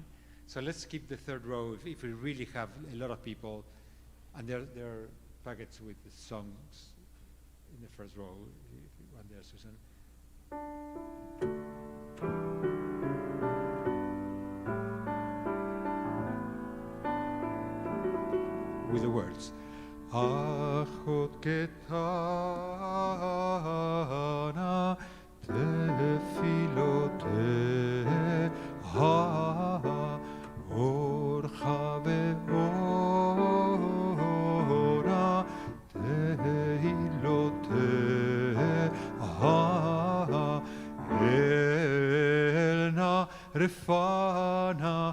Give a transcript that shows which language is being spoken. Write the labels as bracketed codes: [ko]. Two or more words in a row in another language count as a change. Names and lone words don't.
[en] So let's keep the third row if we really have a lot of people, and there are packets with the songs in the first row. If you want there, Susan. With the words. [he] אחות קטנה תפילותיה עורכה ואורה תהילותיה אל נא רפא נא